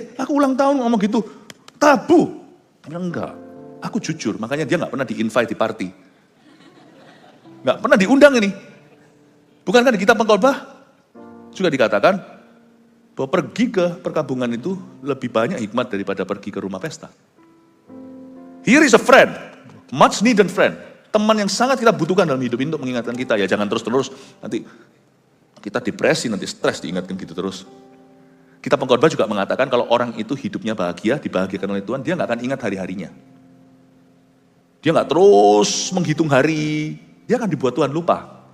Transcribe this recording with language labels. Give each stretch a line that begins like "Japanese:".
Indonesian: Aku ulang tahun ngomong gitu, tabu. Enggak, aku jujur, makanya dia nggak pernah di-invite di party. Nggak pernah diundang ini. Bukankah di kitab pengkhotbah juga dikatakan bahwa pergi ke perkabungan itu lebih banyak hikmat daripada pergi ke rumah pesta.
English: Here is a friend, much needed friend.
Indonesian: Teman yang sangat kita butuhkan dalam hidup ini untuk mengingatkan kita. Ya jangan terus-terus, nanti kita depresi, nanti stres diingatkan gitu terus. Kita pengkhotbah juga mengatakan kalau orang itu hidupnya bahagia, dibahagiakan oleh Tuhan, dia nggak akan ingat hari-harinya. Dia nggak terus menghitung hari, dia akan dibuat Tuhan lupa.